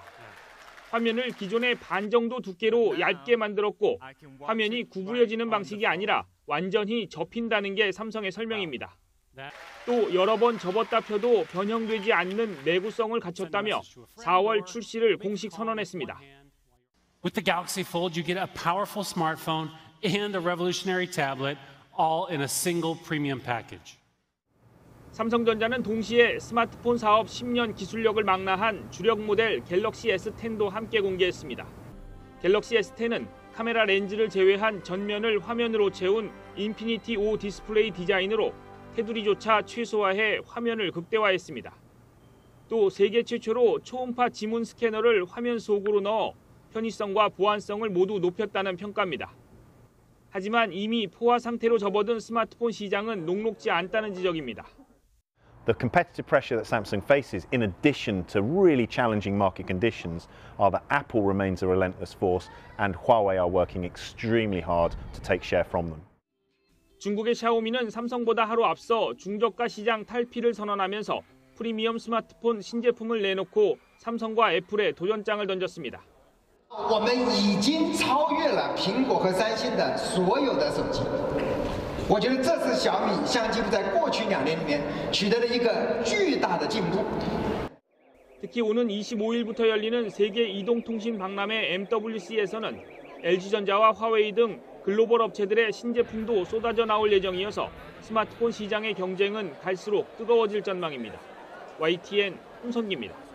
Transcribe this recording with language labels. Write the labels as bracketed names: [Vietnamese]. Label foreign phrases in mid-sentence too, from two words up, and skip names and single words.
[Korean] 화면을 기존의 반 정도 두께로 얇게 만들었고 화면이 구부려지는 방식이 아니라 완전히 접힌다는 게 삼성의 설명입니다. 또 여러 번 접었다 펴도 변형되지 않는 내구성을 갖췄다며 4월 출시를 공식 선언했습니다. [English] With the Galaxy Fold, you get a powerful smartphone and a revolutionary tablet, all in a single premium package. [Korean] 삼성전자는 동시에 스마트폰 사업 10년 기술력을 망라한 주력 모델 갤럭시 S10도 함께 공개했습니다. 갤럭시 S10은 카메라 렌즈를 제외한 전면을 화면으로 채운 인피니티 5 디스플레이 디자인으로 테두리조차 최소화해 화면을 극대화했습니다. 또 세계 최초로 초음파 지문 스캐너를 화면 속으로 넣어 편의성과 보안성을 모두 높였다는 평가입니다. 하지만 이미 포화 상태로 접어든 스마트폰 시장은 녹록지 않다는 지적입니다. [English] The competitive pressure that Samsung faces, in addition to really challenging market conditions, are that Apple remains a relentless force and Huawei are working extremely hard to take share from them. [Korean] 중국의 샤오미는 삼성보다 하루 앞서 중저가 시장 탈피를 선언하면서 프리미엄 스마트폰 신제품을 내놓고 삼성과 애플에 도전장을 던졌습니다. [Chinese] 我们已经超越了苹果和三星的所有的手机。我觉得这是小米相机部在过去2年里面取得了一个巨大的进步。 [Korean] 특히 오는 25일부터 열리는 세계 이동통신 박람회 MWC에서는 LG전자와 화웨이 등 글로벌 업체들의 신제품도 쏟아져 나올 예정이어서 스마트폰 시장의 경쟁은 갈수록 뜨거워질 전망입니다. YTN 홍선기입니다.